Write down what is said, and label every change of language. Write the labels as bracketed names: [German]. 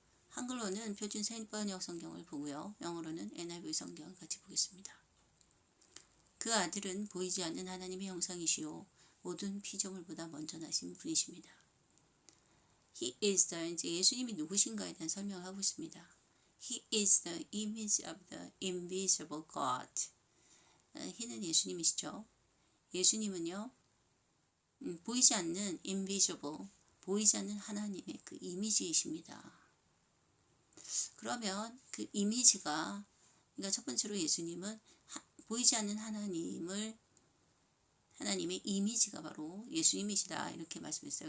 [Korean] 한글로는 표준 새번역 성경을 보고요. 영어로는 NIV 성경을 같이 보겠습니다. 그 아들은 보이지 않는 하나님의 형상이시요 모든 피조물보다 먼저 나신 분이십니다. [English] He is the, [Korean] 이제 예수님이 누구신가에 대한 설명을 하고 있습니다. [English] He is the image of the invisible God. [Korean] He는 예수님이시죠. 예수님은요, 보이지 않는 invisible, 보이지 않는 하나님의 그 이미지이십니다. 그러면 그 이미지가, 그러니까 첫 번째로 예수님은 보이지 않는 하나님의 이미지가 바로 예수님이시다, 이렇게 말씀했어요.